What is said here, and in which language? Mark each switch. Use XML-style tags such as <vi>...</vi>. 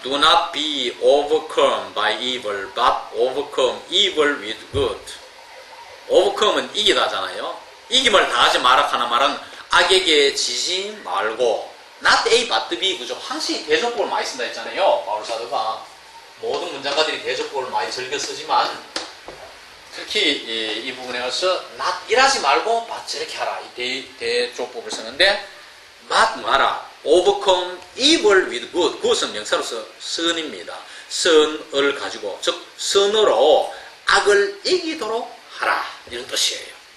<en>Do not be overcome by evil, but overcome evil with good.</en> <ko>overcome은 이기다잖아요. 이김을 당하지 마라 하는 말은 악에게 지지 말고,</ko> <en>not A, but B</en> <ko>그죠? 항상 대접법을 많이 쓴다 했잖아요. 바울 사도가. 모든 문장가들이 대접법을 많이 즐겨 쓰지만, 특히 이 부분에 와서 not 일하지 말고 but 이렇게 하라. 이 대조법을 쓰는데, but 마라.</ko> <en>overcome evil with good.</en> <ko>그것은 명사로서 선입니다. 선을 가지고, 즉 선으로 악을 이기도록 하라. 이런 뜻이에요.</ko>